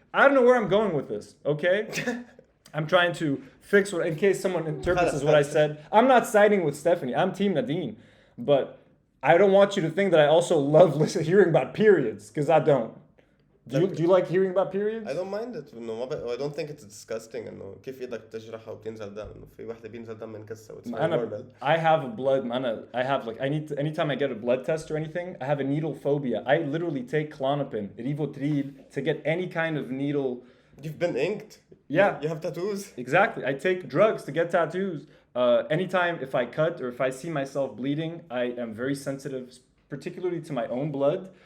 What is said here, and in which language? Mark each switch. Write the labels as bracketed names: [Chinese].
[English] I don't know where I'm going with this. Okay. I'm trying to fix what, in case someone interprets as what I said. I'm not siding with Stephanie. I'm Team Nadine. But I don't want you to think that I also love hearing about periods, because I don't. Do you like hearing about periods? I don't mind it. I don't think it's disgusting. [Arabic] إنه كيف إيدك تجرحها وبتنزل دم. إنه في واحدة بينزل دم من كسة. [English] It's normal. I have a blood. I have like anytime I get a blood test or anything, I have a needle phobia. I literally take Klonopin, Rivotril to get any kind of needle. You've been inked. Yeah. You have tattoos. Exactly. I take drugs to get tattoos. Anytime if I cut or if I see myself bleeding, I am very sensitive, particularly to my own blood.